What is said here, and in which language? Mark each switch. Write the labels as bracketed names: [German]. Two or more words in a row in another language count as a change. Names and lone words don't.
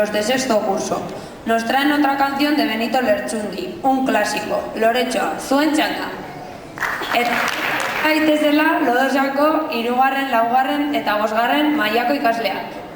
[Spanish] sexto curso. Nos traen otra canción de Benito Lertxundi, un clásico, [Basque] Loretxoa, zuen txanda. Gaitezela, Lodosako 3., 4. eta 5. mailako ikasleak.